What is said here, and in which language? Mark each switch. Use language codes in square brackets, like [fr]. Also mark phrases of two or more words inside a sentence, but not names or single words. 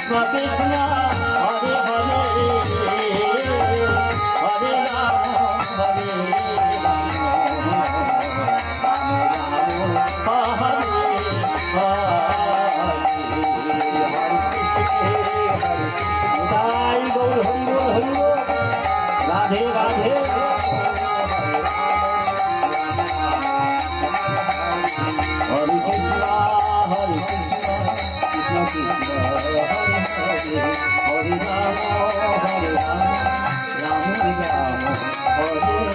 [sa] কৃষ্ণ হরে হরে হরে রাম হরে রাম রাম রাম হরে রাধে রাধে হরে কৃষ্ণ হরে কৃষ্ণ কৃষ্ণ কৃষ্ণ হরে হরে হরে রাম রাম রাম হরে